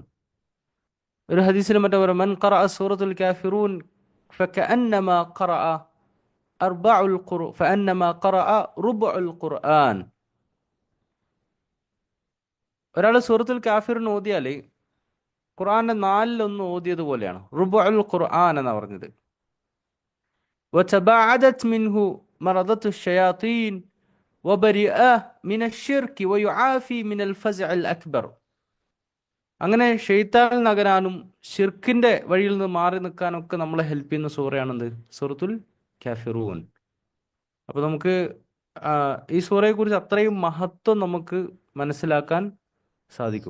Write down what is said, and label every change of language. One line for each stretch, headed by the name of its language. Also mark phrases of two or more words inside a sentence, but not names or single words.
Malayalam: ഒരു ഹദീസിൽ മറ്റേ പറയും,
Arabic: من قرأ سورة الكافرون فكأنما قرأ فأنما قرأ ربع القرآن.
Malayalam: ഒരാൾ സൂറത്തുൽ കാഫിറൂൻ ഓതിയാൽ ഖുർആന്റെ 1/4 ഓതിയതുപോലെയാണ്.
Arabic: ربع القرآن
Malayalam: എന്നാ പറഞ്ഞത്.
Arabic: وتباعدت منه مرضة الشياطين وبرئ من الشرك ويعافي من الفزع الأكبر.
Malayalam: അങ്ങനെ ഷെയ്ത്താൻ നഗരാനും ഷിർക്കിന്റെ വഴിയിൽ നിന്ന് മാറി നിൽക്കാനൊക്കെ നമ്മളെ ഹെൽപ്പ് ചെയ്യുന്ന സൂറയാണെന്ത്? സൂറത്തുൽ കാഫിറൂൻ. അപ്പോൾ നമുക്ക് ഈ സൂറയെക്കുറിച്ച് അത്രയും മഹത്വം നമുക്ക് മനസ്സിലാക്കാൻ സാധിക്കും.